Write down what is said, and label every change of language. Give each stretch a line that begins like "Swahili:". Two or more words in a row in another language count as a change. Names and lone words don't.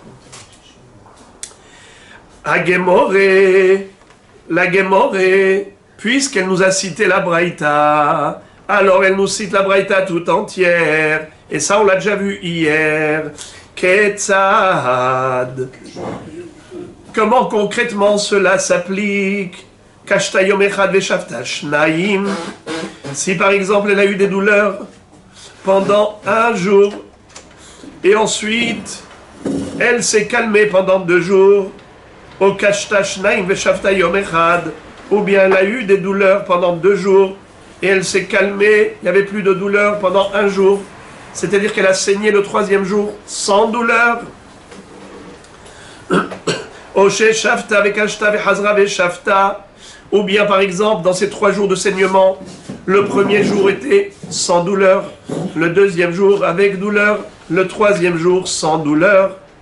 French: Agemore, la Gemore, puisqu'elle nous a cité la braïta, alors elle nous cite la braïta tout entière. Et ça, on l'a déjà vu hier. Ketzad. Comment concrètement cela s'applique?
Hebrew: קשתה יום אחד ושפתה שנים.
French: Si par exemple elle a eu des douleurs pendant un jour et ensuite elle s'est calmée pendant 2 jours, au
Hebrew: קשתה שנים ושפתה יום אחד,
French: ou bien elle a eu des douleurs pendant 2 jours et elle s'est calmée, il n'y avait plus de douleurs pendant 1 jour, c'est-à-dire qu'elle a saigné le 3e jour sans douleur. Ou bien par exemple dans ces 3 jours de saignement, le 1er jour était sans douleur, le 2e jour avec douleur, le 3e jour sans douleur.